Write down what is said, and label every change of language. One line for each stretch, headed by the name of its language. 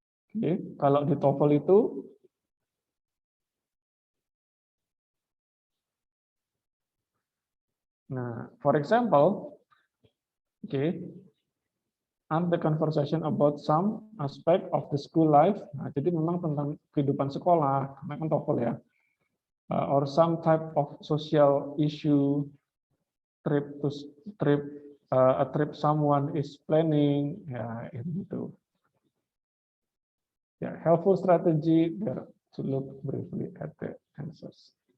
English: Oke,
Indonesian: kalau di TOEFL itu
English: nah, for example, okay, and the conversation about some aspect of the school life.
Indonesian: Nah, jadi memang tentang kehidupan sekolah, karena kan TOEFL ya.
English: Or some type of social issue, a trip someone is planning, ya itu. Ya, helpful strategy there to look briefly at the answers.